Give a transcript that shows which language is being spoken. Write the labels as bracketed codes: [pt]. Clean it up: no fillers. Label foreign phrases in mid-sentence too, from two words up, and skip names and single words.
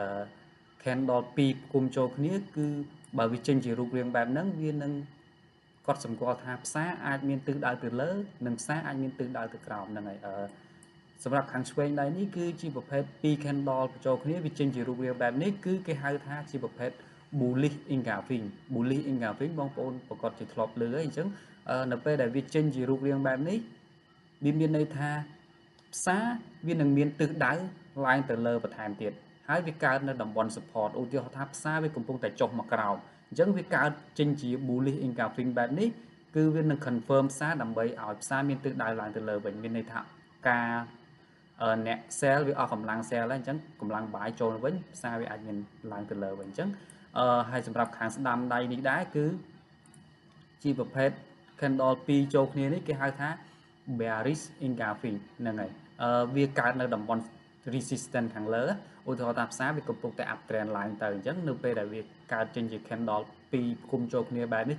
[km] candle 2គុំចូលគ្នាគឺបើវាចេញជារូបរាងបែបហ្នឹងវានឹងកត់សម្គាល់ថាផ្សារអាចមានទិសដៅទៅលើនិងផ្សារអាចមានទិសដៅទៅក្រោមហ្នឹងហើយសម្រាប់ខាងឆ្វេងដៃនេះគឺជាប្រភេទ2 candle បញ្ចូលគ្នាវាចេញជារូបរាងបែបនេះគឺគេហៅថាជាប្រភេទ [en] bullish engulfing bullish engulfing [km] បងប្អូនប្រកាសជាធ្លាប់ឮហើយអញ្ចឹងនៅពេលដែលវាចេញជារូបរាងបែបនេះវាមានន័យថាផ្សារវានឹងមានទិសដៅឡើងទៅលើ បន្ថែមទៀតហើយវាកើតនៅតំបន់ support ឧទាហរណ៍ថាផ្សារវាកំពុងតែចុះមកក្រោមអញ្ចឹងវាកើតចេញជា bullish engulfing បែបនេះគឺវានឹង confirm ផ្សារដើម្បីឲ្យផ្សារមានទិសដៅឡើងទៅលើវិញមានន័យថាការអ្នក sell វាអស់កម្លាំង sell ហើយអញ្ចឹងកម្លាំង buy ចូលវិញផ្សារវាអាចមានឡើងទៅលើវិញអញ្ចឹងហើយសម្រាប់ ខាងស្ដាំដៃនេះដែរគឺជាប្រភេទ candle 2ចូលគ្នានេះគេហៅថា [en] bearish engulfing [km] ហ្នឹងហើយវាកើតនៅតំបន់ resistance ខាងលើឧទាហរណ៍ថាផ្សារវាកំពុងតែ uptrend ឡើងទៅអញ្ចឹងនៅពេលដែលវាកើតចេញជា candle 2គុំចូលគ្នាបែបនេះចេ